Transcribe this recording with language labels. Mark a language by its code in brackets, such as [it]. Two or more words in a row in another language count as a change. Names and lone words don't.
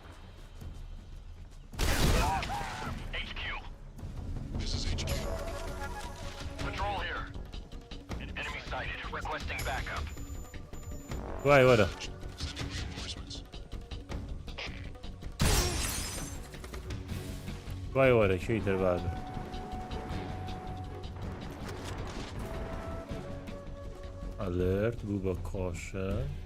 [en] HQ. This is HQ. Patrol here. An enemy sighted. Requesting backup. [ckb] وای وەرە [en] Sending reinforcements. [ckb] وای وەرە شەی دەربازە ئەلێرت بوو بە کۆشن